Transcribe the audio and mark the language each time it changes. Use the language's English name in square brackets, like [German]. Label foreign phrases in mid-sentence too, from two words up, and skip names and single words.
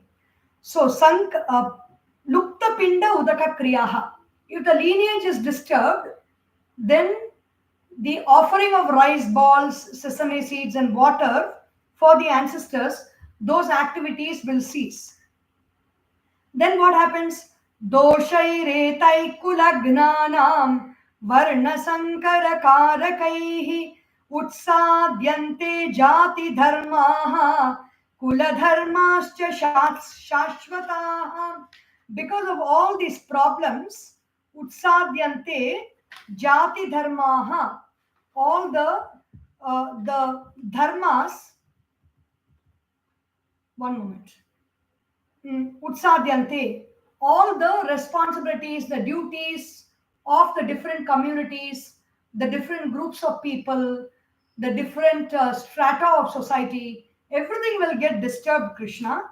[English] So, [Sanskrit] Lukta Pinda Udaka Kriyaha. [English] If the lineage is disturbed, then the offering of rice balls, sesame seeds, and water for the ancestors, those activities will cease. Then what happens? [Sanskrit] Doshairetai kulagnanam varna sankara karakaihi utsadyante jati dharmaha kula dharmascha shashvataha. [English] Because of all these problems, [Sanskrit] utsadyante jati dharmaha, [English] all the dharmas. One moment. Utsadyante, all the responsibilities, the duties of the different communities, the different groups of people, the different strata of society, everything will get disturbed, Krishna.